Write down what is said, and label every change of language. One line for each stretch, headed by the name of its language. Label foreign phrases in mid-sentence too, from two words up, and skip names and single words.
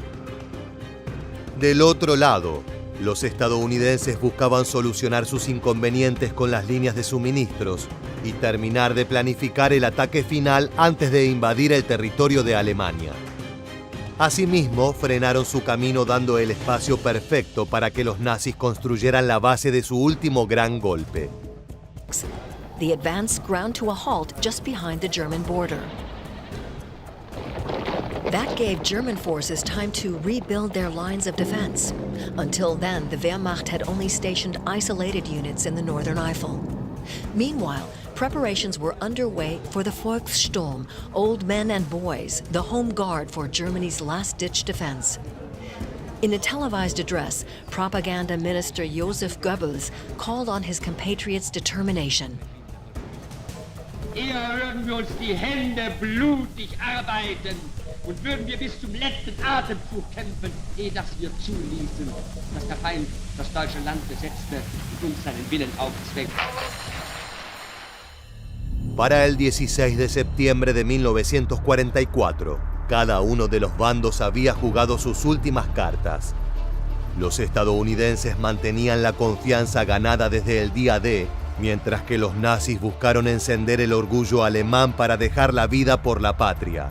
Spanish: Del otro lado, los estadounidenses buscaban solucionar sus inconvenientes con las líneas de suministros y terminar de planificar el ataque final antes de invadir el territorio de Alemania. Asimismo, frenaron su camino dando el espacio perfecto para que los nazis construyeran la base de su último gran golpe.
English: The advance ground to a halt just behind the German border. That gave German forces time to rebuild their lines of defense. Until then, the Wehrmacht had only stationed isolated units in the northern Eifel. Meanwhile, preparations were underway for the Volkssturm, old men and boys, the home guard for Germany's last-ditch defense. In a televised address, propaganda minister Joseph Goebbels called on his compatriots' determination.
German: Eher würden wir uns die Hände blutig arbeiten und würden wir bis zum letzten Atemzug kämpfen, ehe dass wir zuließen, dass der Feind das deutsche Land besetzte und uns seinen Willen aufzwängt.
Spanish: Para el 16 de septiembre de 1944, cada uno de los bandos había jugado sus últimas cartas. Los estadounidenses mantenían la confianza ganada desde el día D, mientras que los nazis buscaron encender el orgullo alemán para dejar la vida por la patria.